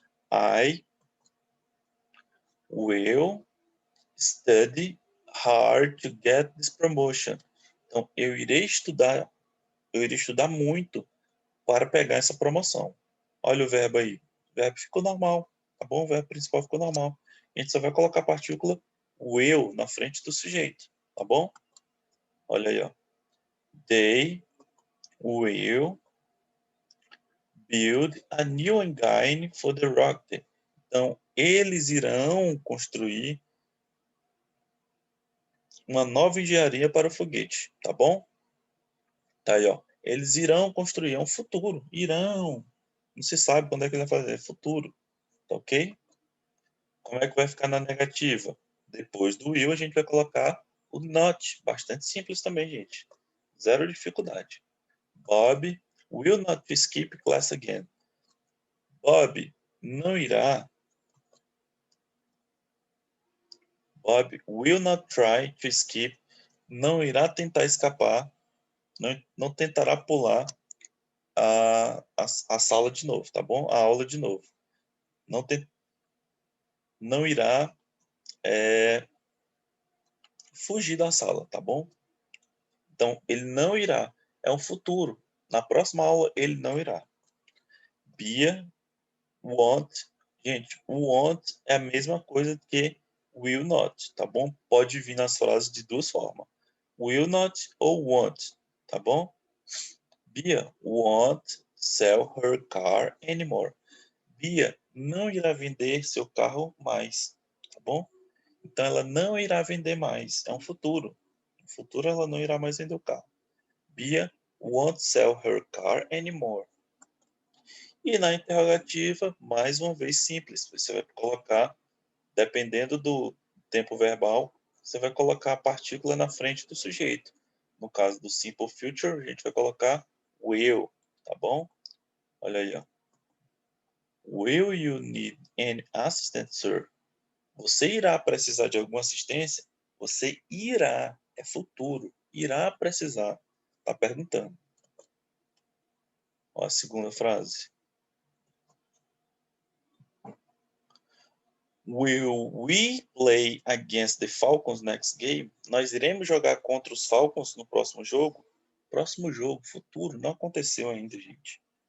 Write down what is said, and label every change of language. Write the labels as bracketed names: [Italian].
[English] I will study hard to get this promotion. [Portuguese] Então, eu irei estudar muito para pegar essa promoção. Olha o verbo aí. O verbo ficou normal, tá bom? O verbo principal ficou normal. A gente só vai colocar a partícula will na frente do sujeito, tá bom? Olha aí, ó. [English] They will build a new engine for the rocket. [Portuguese] Então, eles irão construir uma nova engenharia para o foguete, tá bom? Tá aí, ó. Eles irão construir, é um futuro, irão. Não se sabe quando é que ele vai fazer, é futuro, tá ok? Como é que vai ficar na negativa? Depois do will, a gente vai colocar o not, bastante simples também, gente. Zero dificuldade. [English] Bob will not skip class again. [Portuguese] Bob não irá. [English] Bob will not try to skip. [Portuguese] Não irá tentar escapar. Não tentará pular a sala de novo, tá bom? A aula de novo. Não irá fugir da sala, tá bom? Então, ele não irá. É um futuro. Na próxima aula, ele não irá. Bia, want. Gente, o want é a mesma coisa que will not, tá bom? Pode vir nas frases de duas formas. Will not ou want, tá bom? [English] Bia won't sell her car anymore. [Portuguese] Bia não irá vender seu carro mais, tá bom? Então ela não irá vender mais, é um futuro. No futuro ela não irá mais vender o carro. [English] Bia won't sell her car anymore. [Portuguese] E na interrogativa, mais uma vez simples, você vai colocar, dependendo do tempo verbal, você vai colocar a partícula na frente do sujeito. No caso do simple future, a gente vai colocar will, tá bom? Olha aí, ó. [English] Will you need any assistance, sir? [Portuguese] Você irá precisar de alguma assistência? Você irá, é futuro, irá precisar. Tá perguntando. Ó, a segunda frase. [English] Will we play against the Falcons next game? [Portuguese] Nós iremos jogar contra os Falcons no próximo jogo? Próximo jogo, futuro, não aconteceu ainda, gente.